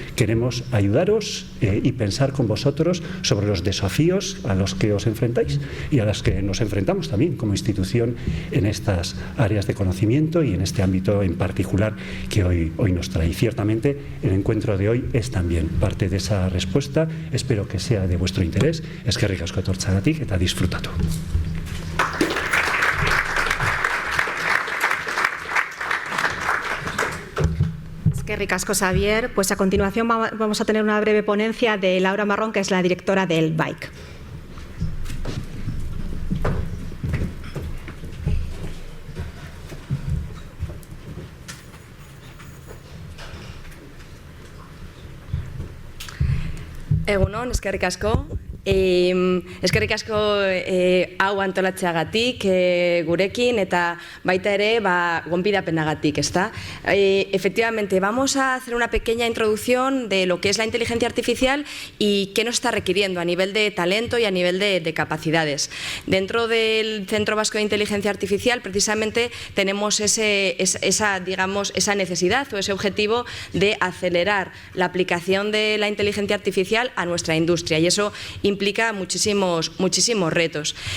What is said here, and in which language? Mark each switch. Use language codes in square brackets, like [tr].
[es] Queremos ayudaros y pensar con vosotros sobre los desafíos a los que os enfrentáis y a los que nos enfrentamos también como institución en estas áreas de conocimiento y en este ámbito en particular que hoy nos trae. Y ciertamente el encuentro de hoy es también parte de esa respuesta. Espero que sea de vuestro interés. [eu] Eskerrik asko etortzeagatik eta disfrutatu. Qué ricasco, Xavier. [es] Pues a continuación vamos a tener una breve ponencia de Laura Marrón, que es la directora del BAIC. [eu] Egunon, eskerrik asko. Eskerrik asko hau antolatzeagatik gurekin, eta baita ere gonbidapenagatik, ezta? [es] Efectivamente, vamos a hacer una pequeña introducción de lo que es la inteligencia artificial y qué nos está requiriendo a nivel de talento y a nivel de capacidades. Dentro del Centro Vasco de Inteligencia Artificial, precisamente, tenemos esa necesidad o ese objetivo de acelerar la aplicación de la inteligencia artificial a nuestra industria, y eso implica muchísimos retos.